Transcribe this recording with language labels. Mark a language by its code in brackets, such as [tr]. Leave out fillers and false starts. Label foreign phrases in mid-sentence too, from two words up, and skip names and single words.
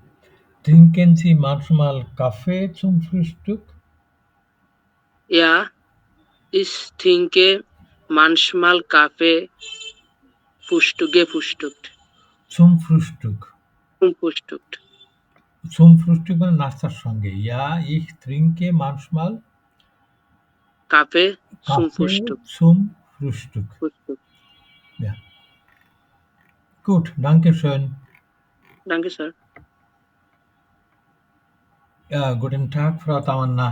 [de] Trinken Sie manchmal Kaffee zum Frühstück? Ja, ich trinke manchmal Kaffee gefrühstückt. Zum Frühstück. Zum Frühstück. Zum Frühstück [bn] মানে নাস্তার সঙ্গে। [de] Ja, ich trinke manchmal Kaffee zum Kaffee Frühstück. zum Frühstück. Ja. Gut, danke schön. Danke, Sir. Ja, guten Tag, Frau Tamanna.